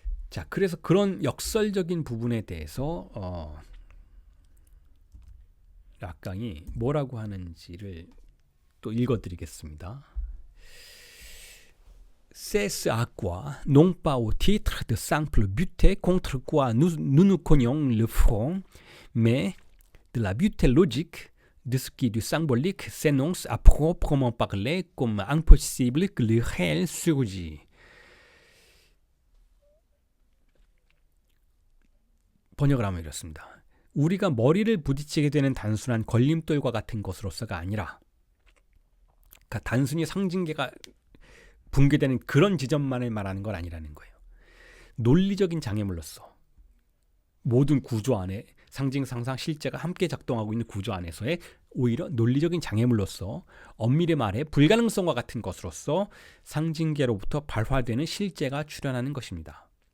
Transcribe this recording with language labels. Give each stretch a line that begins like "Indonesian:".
Korean: 자, 그래서 그런 역설적인 부분에 대해서 락강이 뭐라고 하는지를 또 읽어드리겠습니다.
French: C'est à quoi, non pas au titre de simple butée contre quoi nous nous cognons le front, mais de la butée logique de ce qui du symbolique s'énonce à proprement parler comme impossible que le réel surgit.
Korean: 번역을 하면 이렇습니다. 우리가 머리를 부딪히게 되는 단순한 걸림돌과 같은 것으로서가 아니라, 그러니까 단순히 상징계가 붕괴되는 그런 지점만을 말하는 건 아니라는 거예요. 논리적인 장애물로서 모든 구조 안에 상징, 상상, 실제가 함께 작동하고 있는 구조 안에서의 오히려 논리적인 장애물로서, 엄밀히 말해 불가능성과 같은 것으로서 상징계로부터 발화되는 실제가 출현하는 것입니다.